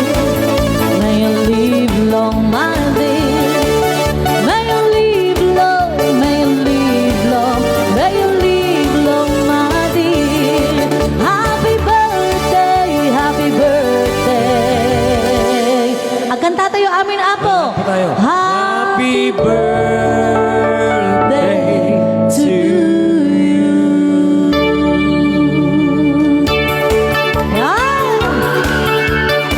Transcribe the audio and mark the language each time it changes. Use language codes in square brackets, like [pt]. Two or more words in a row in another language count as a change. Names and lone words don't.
[en] May you live long, my dear. May you live long, may you live long, may you live long, my dear. Happy birthday, happy birthday. [ilo] Agkanta tayo amin apo. Pa tayo. [en] Happy birthday birthday to to you. you. [tl] Yan.